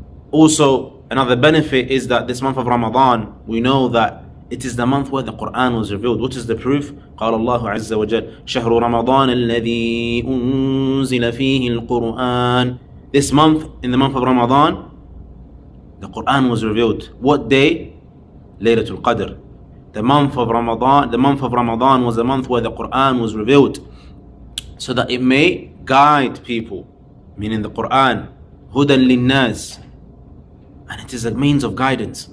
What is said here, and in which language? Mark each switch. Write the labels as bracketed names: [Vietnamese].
[English] Also, another benefit is that this month of Ramadan, we know that it is the month where the Quran was revealed. What is the proof? [Arabic] قال الله عز وجل شهر رمضان الذي أنزل فيه القرآن. [English] This month, in the month of Ramadan, the Quran was revealed. What day? Laylatul Qadr. The month of Ramadan was the month where the Quran was revealed, so that it may guide people, meaning the Quran, hudan linnas, and it is a means of guidance.